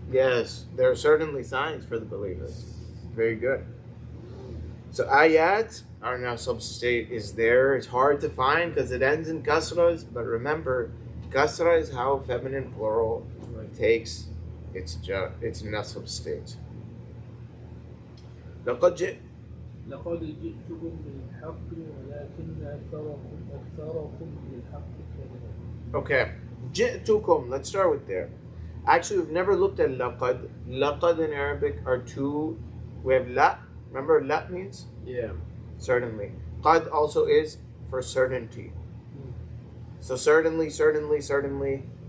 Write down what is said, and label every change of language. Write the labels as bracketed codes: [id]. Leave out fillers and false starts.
[en] Yes, there are certainly signs for the believers. Very good. So ayat, our nasab state is there. It's hard to find because it ends in kasras, but remember, kasra is how feminine plural takes its nasab state. [ar] لقد جئ. لقد جئتكم بالحق ولكن أكثركم بالحق كارهون. [en] Okay. جئتكم. Let's start with there. Actually, we've never looked at laqad. Laqad in Arabic are two. We have la. Remember la means? Yeah. Certainly. Qad also is for certainty. So certainly.